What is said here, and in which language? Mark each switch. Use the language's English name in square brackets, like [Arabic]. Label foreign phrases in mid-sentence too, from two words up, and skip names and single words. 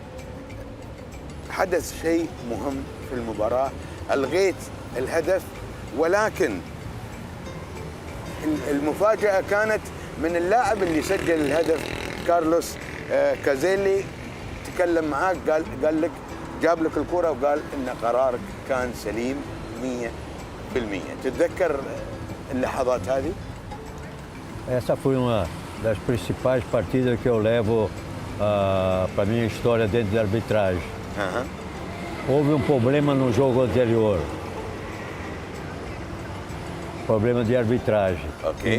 [Arabic] حدث شيء مهم في المباراة، ألغيت الهدف ولكن المفاجأة كانت من اللاعب اللي سجل الهدف كارلوس كازيلي. تكلم معاك قال لك جاب لك الكرة وقال إن قرارك كان سليم 100%. تتذكر اللحظات هذه؟ [Portuguese] Essa foi uma das principais partidas que eu levo para a minha história dentro da arbitragem. Houve um problema no jogo anterior. Problema de arbitragem. Ok.